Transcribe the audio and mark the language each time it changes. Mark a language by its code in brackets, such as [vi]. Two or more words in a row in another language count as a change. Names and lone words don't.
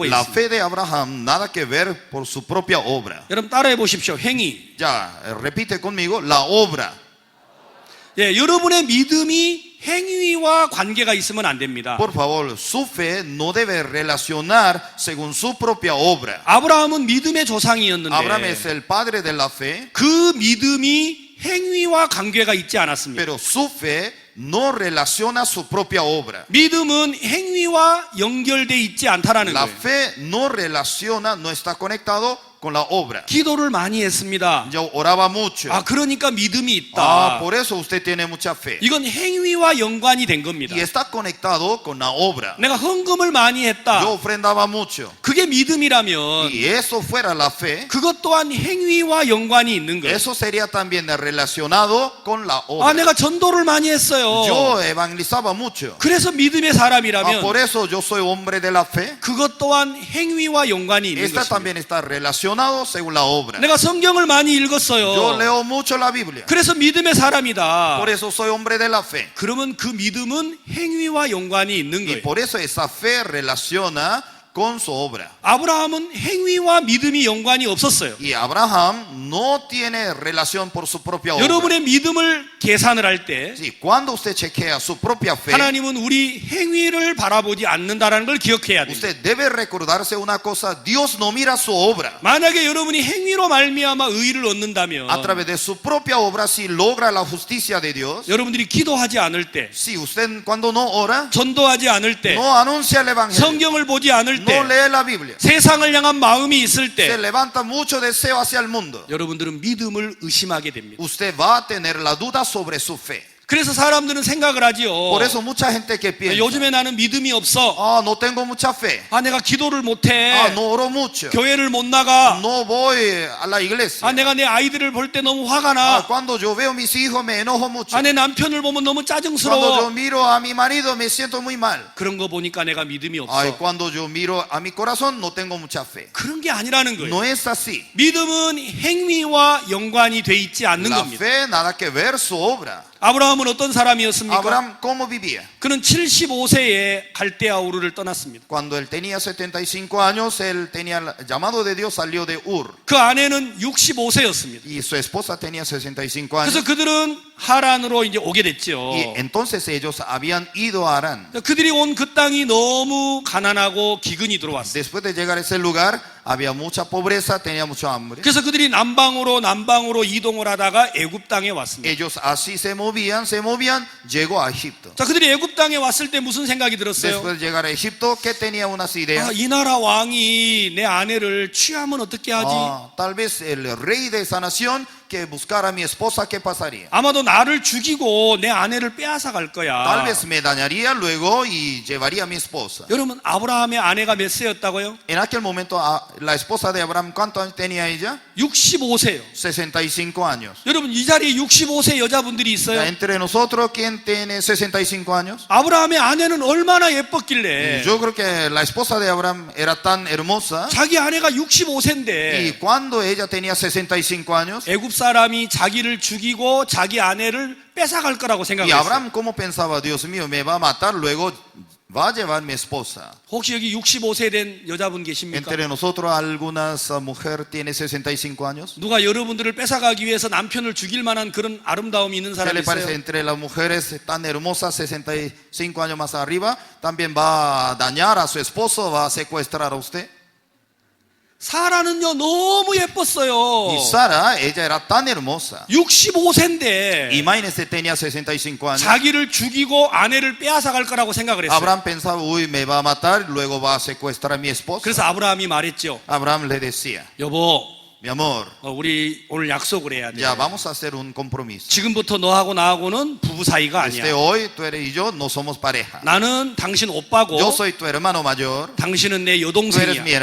[es] La [ko] 했습니다. [es] fe de Abraham nada que ver por su propia obra. [ko] 여러분 따라해 보십시오. 행위. [es] Ya, repite conmigo, la obra. [ko] 예, 여러분의 믿음이 행위와 관계가 있으면 안 됩니다. [es] Por favor, su fe no debe relacionar según su propia obra. [ko] 아브라함은 믿음의 [es] Abraham es [ko] 조상이었는데 [es] el padre de la fe, [ko] 그 믿음이 행위와 관계가 있지 않았습니다. [es] pero su fe no relaciona su propia obra. [ko] 믿음은 행위와 연결돼 있지 않다라는 [es] La [ko] 거예요. [es] fe no relaciona, no está conectado con la obra. [ko] 기도를 많이 했습니다. [es] Yo oraba mucho. [ko] 아, 그러니까 믿음이 [es] Ah, [ko] 있다. [es] por eso usted tiene mucha fe. [ko] 이건 행위와 연관이 된 겁니다. [es] Y está conectado con la obra. [ko] 내가 헌금을 많이 했다. [es] Yo ofrendaba mucho. [ko] 그게 믿음이라면 [es] Y eso fuera la fe, [ko] 그것 또한 행위와 연관이 있는 거예요. [es] eso sería también relacionado con la [ko] 아, [es] obra. [ko] 내가 전도를 많이 했어요. [es] Yo evangelizaba mucho. [ko] 그래서 믿음의 사람이라면 [es] Por eso yo soy hombre de la fe. [ko] 그것 또한 행위와 연관이 있는 [es] Esta [ko] 것입니다. [es] también está relacionado según la obra. [ko] 내가 성경을 많이 [es] Yo [ko] 읽었어요. [es] leo mucho la Biblia. [ko] 그래서 믿음의 사람이다. [es] Por eso soy hombre de la fe. [ko] 그러면 그 믿음은 행위와 연관이 있는 [es] Y [ko] 거예요. [es] por eso esa fe relaciona con su obra. [ko] 아브라함은 행위와 믿음이 연관이 없었어요. [es] Y Abraham no tiene relación por su propia obra. [ko] 여러분의 믿음을 계산을 할 때 [es] Sí, cuando usted chequea su propia fe, [ko] 하나님은 우리 행위를 바라보지 않는다라는 걸 기억해야 돼요. [es] usted debe recordarse una cosa, Dios no mira su obra. [ko] 만약에 여러분이 행위로 말미암아 의를 얻는다면 [es] A través de su propia obra, si logra la justicia de Dios, [ko] 여러분들이 기도하지 않을 때, [es] si usted cuando no ora, [ko] 전도하지 않을 때, [es] no anuncia el evangelio, [ko] 성경을 보지 않을 때, [es] no lee la Biblia, [ko] 세상을 향한 마음이 있을 [es] se [ko] 때 [es] levanta mucho deseo hacia el mundo, [ko] 여러분들은 믿음을 의심하게 됩니다. [es] usted va a tener la duda sobre su fe. [ko] 그래서 사람들은 생각을 하지요. [es] Por eso mucha gente que piensa, [ko] 요즘에 나는 믿음이 없어. [es] ah, no tengo mucha fe, [ko] 아, 내가 기도를 못해. [es] ah, no oro mucho, [ko] 교회를 못 나가. [es] no voy a la iglesia, [ko] 아, 내가 내 아이들을 볼 때 너무 화가 [es] ah, [ko] 나. [es] cuando yo veo a mis hijos me enojo mucho, [ko] 아, 내 남편을 보면 너무 [es] cuando yo [ko] 짜증스러워. [es] miro a mi marido me siento muy mal, [ko] 그런 거 보니까 내가 믿음이 [es] ay, [ko] 없어. [es] cuando yo miro a mi corazón no tengo mucha fe. [ko] 그런 게 아니라는 거예요. [es] No es así. [ko] 믿음은 행위와 연관이 돼 있지 않는 [es] La [ko] 겁니다. [es] fe nada que ver su obra. [ko] 아브라함은 어떤 사람이었습니까? [es] Abraham, ¿cómo vivía? [ko] 그는 75세에 갈대아 우르를 떠났습니다. [es] Cuando él tenía 75 años, él tenía el llamado de Dios, salió de Ur. [ko] 그 아내는 65세였습니다. [es] Y su esposa tenía 65 años. [ko] 그래서 그들은 하란으로 이제 오게 됐죠. [es] Y entonces ellos habían ido a Harán. [ko] 그들이 온 그 땅이 너무 가난하고 기근이 들어왔어요. [es] Después de llegar a ese lugar, había mucha pobreza, tenía mucha hambre. [ko] 그래서 그들이 남방으로 이동을 하다가 애굽 땅에 왔습니다. [es] Ellos así se movían, llegó a Egipto. [ko] 자, 그들이 애굽 땅에 왔을 때 무슨 생각이 들었어요? [es] Después de llegar a Egipto, ¿qué tenía unas ideas? [ko] 이 나라 왕이 내 아내를 취하면 어떻게 하지? [es] Tal vez el rey de esa nación que buscara a mi esposa, ¿qué pasaría? [ko] 아마도 나를 죽이고 내 아내를 빼앗아 갈 거야. [es] Tal vez me dañaría luego y llevaría a mi esposa. [ko] 여러분, 아브라함의 아내가 몇 세였다고요? [es] En aquel momento, la esposa de Abraham, ¿cuántos años tenía ella? [ko] 65세요. [es] 65 años. [ko] 여러분, 이 자리에 65세 여자분들이 있어요. [es] Entre nosotros, ¿quién tiene 65 años? [ko] 아브라함의 아내는 얼마나 예뻤길래 [es] Yo creo que la esposa de Abraham era tan hermosa. [ko] 자기 아내가 [es] Y [ko] 65세인데 [es] cuando ella tenía 65 años, [ko] 애굽 사람이 자기를 죽이고 자기 아내를 뺏어갈 거라고 [es] y [ko] 생각했어요. [es] Abraham, ¿cómo pensaba? Dios mío, me va a matar, luego va a llevar mi esposa. [ko] 혹시 여기 65세 된 여자분 계십니까? [es] Entre nosotros, algunas mujer tiene 65 años. [ko] 누가 여러분들을 뺏어가기 위해서 남편을 죽일 만한 그런 아름다움이 있는 [es] ¿Qué [ko] 사람이 [es] le parece? [ko] 있어요? [es] Entre las mujeres tan hermosas, 65 años más arriba, también va a dañar a su esposo, va a secuestrar a usted. [ko] 사라는요 너무 예뻤어요. [es] Y Sara, ella era tan hermosa. [ko] 65세인데 [es] Imagínese, tenía 65 años. [ko] 자기를 죽이고 아내를 빼앗아 갈 거라고 생각을 했어요. [es] Abraham pensaba, uy, me va a matar, luego va a secuestrar a mi esposa. [ko] 그래서 아브라함이 말했죠. [es] Abraham le decía, [ko] 여보, [es] mi amor, [ko] 우리 오늘 약속을 해야 돼. [es] ya vamos a hacer un compromiso. [ko] 지금부터 너하고 나하고는 부부 사이가 [es] Desde [ko] 아니야. [es] hoy, tú eres y yo no somos pareja. [ko] 나는 당신 오빠고 [es] Yo soy tu hermano mayor, [ko] 당신은 내 [es] tú eres mi